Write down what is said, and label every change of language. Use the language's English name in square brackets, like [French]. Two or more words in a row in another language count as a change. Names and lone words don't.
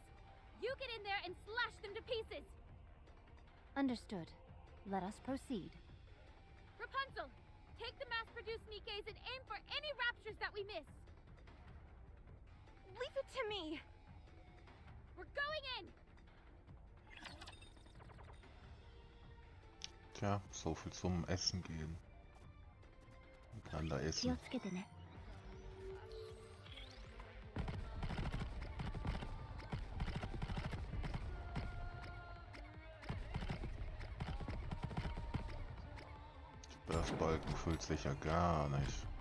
[English] You get in there and slash them to pieces. Understood. Let us proceed. Rapunzel, take the mass-produced Nikkes and aim for any raptures that we miss. Leave it to me! We're going in! [German] Tja, so viel zum Essen gehen. Miteinander essen. [Japanese] つけてね。 [German] Das Balken füllt sich ja gar nicht.